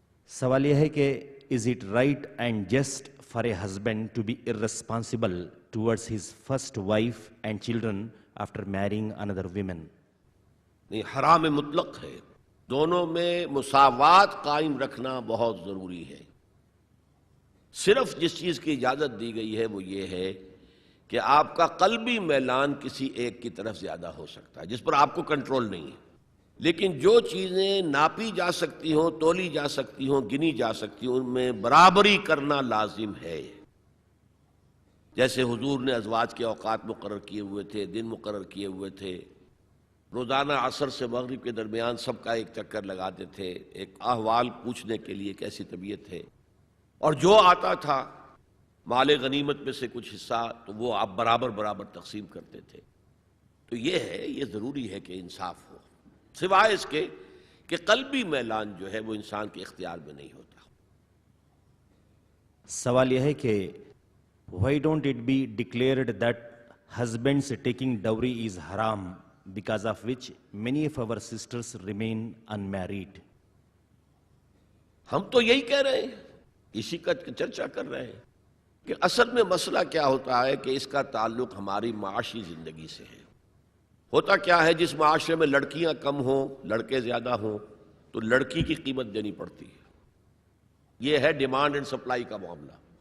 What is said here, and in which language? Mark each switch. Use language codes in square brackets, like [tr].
[ur] سوال یہ ہے کہ [en] is it right and just for a husband to be irresponsible towards his first wife and children after marrying another woman؟ [ur] نہیں، حرام مطلق ہے۔ دونوں میں مساوات قائم رکھنا بہت ضروری ہے۔ صرف جس چیز کی اجازت دی گئی ہے وہ یہ ہے کہ آپ کا قلبی میلان کسی ایک کی طرف زیادہ ہو سکتا ہے جس پر آپ کو کنٹرول نہیں ہے، لیکن جو چیزیں ناپی جا سکتی ہوں، تولی جا سکتی ہوں، گنی جا سکتی ہوں، ان میں برابری کرنا لازم ہے۔ جیسے حضور نے ازواج کے اوقات مقرر کیے ہوئے تھے، دن مقرر کیے ہوئے تھے، روزانہ عصر سے مغرب کے درمیان سب کا ایک چکر لگاتے تھے، ایک احوال پوچھنے کے لیے کیسی طبیعت ہے، اور جو آتا تھا مال غنیمت میں سے کچھ حصہ تو وہ آپ برابر برابر تقسیم کرتے تھے۔ تو یہ ہے، یہ ضروری ہے کہ انصاف ہو، سوائے اس کے کہ قلبی میلان جو ہے وہ انسان کے اختیار میں نہیں ہوتا۔ سوال یہ ہے کہ [en] why don't it be declared that husbands taking dowry is haram, because of which many of our sisters remain unmarried؟ [ur] ہم تو یہی کہہ رہے ہیں، اسی کا چرچا کر رہے ہیں کہ اصل میں مسئلہ کیا ہوتا ہے کہ اس کا تعلق ہماری معاشی زندگی سے ہے۔ ہوتا کیا ہے، جس معاشرے میں لڑکیاں کم ہوں، لڑکے زیادہ ہوں، تو لڑکی کی قیمت دینی پڑتی ہے۔ یہ ہے ڈیمانڈ اینڈ سپلائی کا معاملہ۔